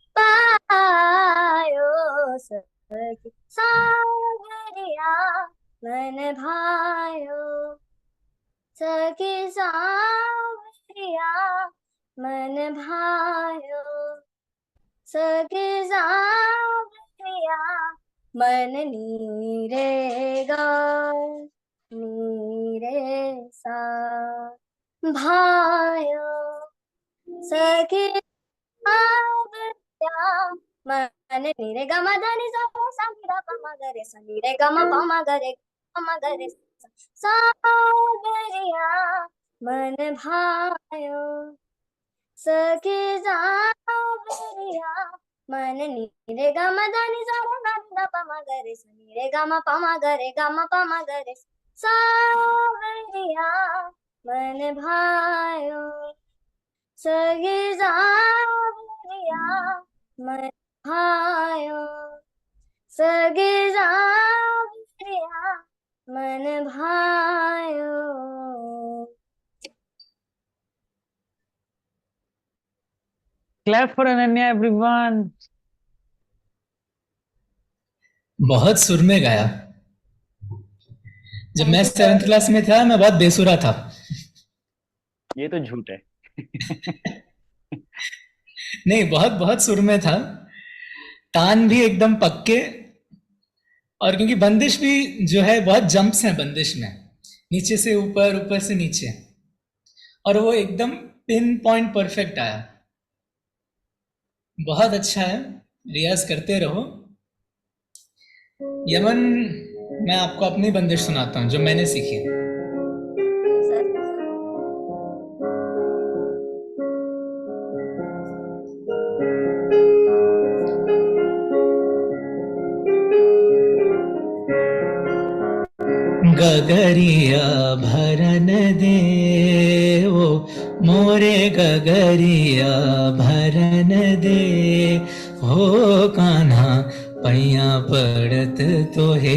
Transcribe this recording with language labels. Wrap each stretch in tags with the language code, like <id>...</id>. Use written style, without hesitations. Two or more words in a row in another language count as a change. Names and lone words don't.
<hi>पायो सखी सावरिया मन भायो सखी सावरिया मन भायो सखी सावरिया मन नीरे गा नीरे सा भायो सखी सावरिया मन नीरे गा मा धा नि सा सा नि धा पा मा गा रे सा नि रे गा मा पा मा गा रे सावरिया मन भायो सखी सावरिया मन नीरे गा मा धा नि सा रे गा नि धा पा मा गा रे सा नि रे गा मा पा मा गा रे गा मा पा मा गा रे सावरिया मन भायो सखी सावरिया मन भायो सखी सावरिया मन भायो.</hi> <en>Clap for Ananya, everyone.</en> <hi>बहुत सुर में गाया. जब मैं 7th क्लास में था मैं बहुत बेसुरा था. ये तो झूठ है. नहीं, बहुत बहुत सुर में था. तान भी एकदम पक्के, और क्योंकि बंदिश भी जो है बहुत जंप्स हैं बंदिश में, नीचे से ऊपर, ऊपर से नीचे, और वो एकदम</hi> <en>pin point perfect</en> <hi>आया। बहुत अच्छा है, रियाज करते रहो। यमन, मैं आपको अपनी बंदिश सुनाता हूँ जो मैंने सीखी है। सर गगरिया भरन दे ओ मोरे गगरिया भरन दे, हो कान्हा पैया पड़त तो हे</hi>